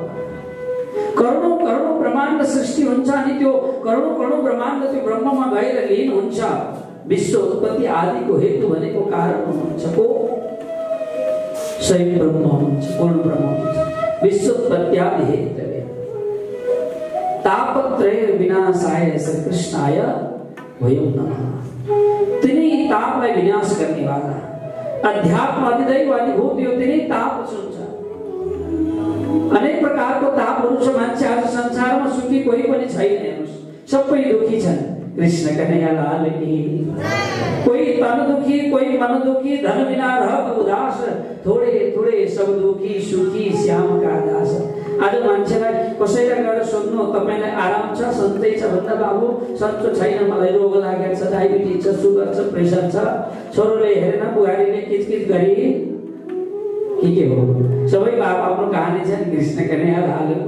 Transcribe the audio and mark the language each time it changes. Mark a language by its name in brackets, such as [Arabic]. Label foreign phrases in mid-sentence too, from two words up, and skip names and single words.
[Nepali] करोडौं ब्रह्माण्ड सृष्टि हुन्छ अनि त्यो करोडौं ब्रह्माण्ड त्यो ब्रह्ममा गएर लीन हुन्छ। विश्व उत्पत्ति आदिको हेतु भनेको कारण हुनुहुन्छ को? स्वयं ब्रह्म हुनुहुन्छ, पूर्ण ब्रह्म हुनुहुन्छ। [Sanskrit] विश्व उत्पत्ति आदि हेतुवे तापत्रय विनाशाय श्री कृष्णाय वयं नमः। [Nepali] तिनी तापलाई विनाश गर्ने वाला अध्यात्म अधिदैव अधिभूत यो तिनी ताप हुन्छ। अनेक प्रकारको तापहरू छ। मान्छे आज संसारमा सुखी कोही पनि छैन, हेर्नुस् सबै दुखी छन्। [Hindi] कृष्ण कन्हैया लाल की। कोई तन दुखी, कोई मन दुखी, धन बिना रहत उदास, थोड़े सब दुखी सुखी श्याम का दास। [Nepali] आज मान्छेलाई कसैलाई गएर सोध्नु तपाईलाई आराम छ, सन्चै छ भन्दा बाबु सन्चो छैन, मलाई रोग लागेको छ, डायबिटिज छ, सुगर छ, प्रेसर छ, छोरोले हेरेन, बुहारीले किचकिच गरी के हो। सबै बाबु आफ्नो कहानी छ। कृष्ण कन्हैया लालको।